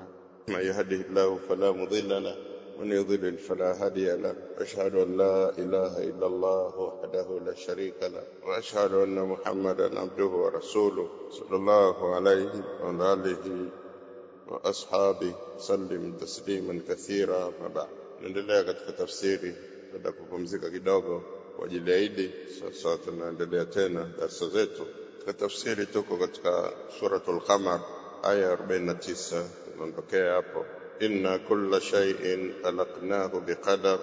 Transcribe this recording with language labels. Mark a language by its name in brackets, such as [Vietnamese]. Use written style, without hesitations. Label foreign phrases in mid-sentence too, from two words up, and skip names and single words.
[Arabic] من يهده الله فلا مضل له ومن يضلل فلا هادي له. أشهد أن لا إله إلا الله وحده لا شريك له، وأشهد أن محمدا عبده ورسوله صلى الله عليه وعلى آله وأصحابه سلم تسليما كثيرا. [Swahili] وبعد نendelea katika tafsiri baada kupumzika kidogo kwa ajili ya Eid. Sasa tunaendelea tena darasa zetu katika tafsiri. Tuko katika suratul Qamar aya 49. Tunaondokea hapo, [Arabic] إنا كل شيء خلقناه بقدر.